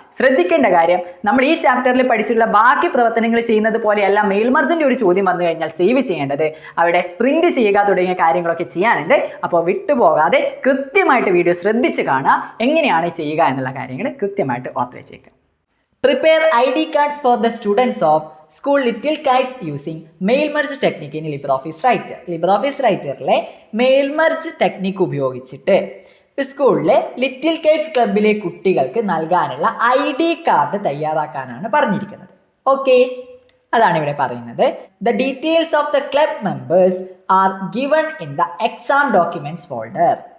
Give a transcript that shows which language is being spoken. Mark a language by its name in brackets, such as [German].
[Malayalam] ശ്രദ്ധിക്കേണ്ട കാര്യം, നമ്മൾ ഈ ചാപ്റ്ററിൽ പഠിച്ചിട്ടുള്ള ബാക്കി പ്രവർത്തനങ്ങൾ ചെയ്യുന്നത് പോലെയല്ല മെയിൽ മർജിന്റെ ഒരു ചോദ്യം വന്നു കഴിഞ്ഞാൽ സേവ് ചെയ്യേണ്ടത്. അവിടെ പ്രിന്റ് ചെയ്യുക തുടങ്ങിയ കാര്യങ്ങളൊക്കെ ചെയ്യാനുണ്ട്. അപ്പോൾ വിട്ടുപോകാതെ കൃത്യമായിട്ട് വീഡിയോ ശ്രദ്ധിച്ച് കാണുക. എങ്ങനെയാണ് ചെയ്യുക എന്നുള്ള കാര്യങ്ങൾ കൃത്യമായിട്ട് ഓർത്ത് വെച്ചേക്കുക. [English] Prepare ID cards for the students of school Little Kites using mail merge technique in LibreOffice Writer. [Malayalam] LibreOffice റൈറ്ററിലെ mail merge technique ഉപയോഗിച്ചിട്ട് സ്കൂളിലെ ലിറ്റിൽ കൈറ്റ്സ് ക്ലബിലെ കുട്ടികൾക്ക് നൽകാനുള്ള ID കാർഡ് തയ്യാറാക്കാനാണ് പറഞ്ഞിരിക്കുന്നത്. ഓക്കെ, അതാണ് ഇവിടെ പറയുന്നത്. [English] The details of the club members are given in the exam documents folder.